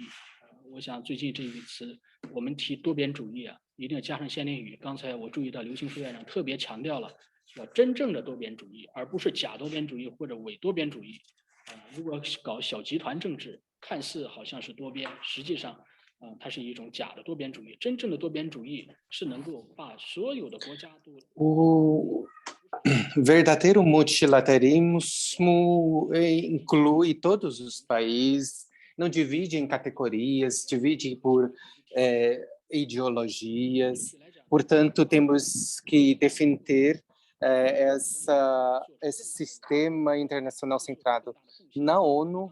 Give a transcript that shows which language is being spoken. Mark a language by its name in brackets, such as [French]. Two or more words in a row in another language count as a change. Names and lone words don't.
[Chinese] 我想最近这一次我们提多边主义一定要加上先令语。刚才我注意到刘庆书院长特别强调了要真正的多边主义，而不是假多边主义或者伪多边主义。如果搞小集团政治，看似好像是多边，实际上。它是一种假的多边主义，真正的多边主义是能够把所有的国家都。 [Portuguese] O verdadeiro multilateralismo inclui todos os países, não divide em categorias, divide por ideologias. Portanto, temos que defender esse sistema internacional centrado na ONU.